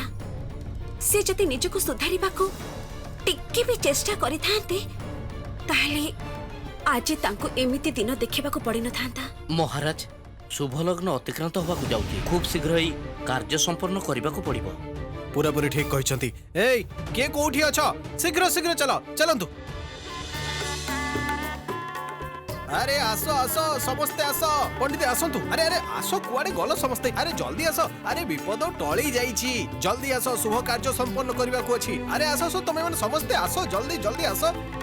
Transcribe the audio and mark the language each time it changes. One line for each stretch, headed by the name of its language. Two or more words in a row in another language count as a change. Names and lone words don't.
Odia: ସେ ଯଦି ନିଜକୁ ସୁଧାରିବାକୁ ଟିକେ ବି ଚେଷ୍ଟା କରିଥାନ୍ତେ ତାହେଲେ ଆଜି ତାଙ୍କୁ ଏମିତି ଦିନ ଦେଖିବାକୁ ପଡ଼ିନଥାନ୍ତା। ମହାରାଜ, ଶୁଭ ଲଗ୍ନ ଅତିକ୍ରାନ୍ତ ହେବାକୁ ଯାଉଛି। ଖୁବ୍ ଶୀଘ୍ର ଏହି କାର୍ଯ୍ୟ ସମ୍ପନ୍ନ କରିବାକୁ ପଡ଼ିବ। ପୁରାପୁରି ଠିକ କହିଛନ୍ତି। ଏଇ କିଏ କୋଉଠି ଅଛ? ଶୀଘ୍ର ଶୀଘ୍ର ଚାଲନ୍ତୁ। ଆରେ ଆସ ଆସ ସମସ୍ତେ ଆସ ପଣ୍ଡିତ ଆସନ୍ତୁ। ଆରେ ଆରେ ଆସ କୁଆଡ଼େ ଗଲ ସମସ୍ତେ। ଆରେ ଜଲଦି ଆସ। ଆରେ ବିପଦ ଟଳି ଯାଇଛି। ଜଲଦି ଆସ, ଶୁଭ କାର୍ଯ୍ୟ ସମ୍ପନ୍ନ କରିବାକୁ ଅଛି। ଆରେ ଆସ ଆସ ତୁମେ ମାନେ ସମସ୍ତେ ଆସ, ଜଲଦି ଜଲଦି ଆସ।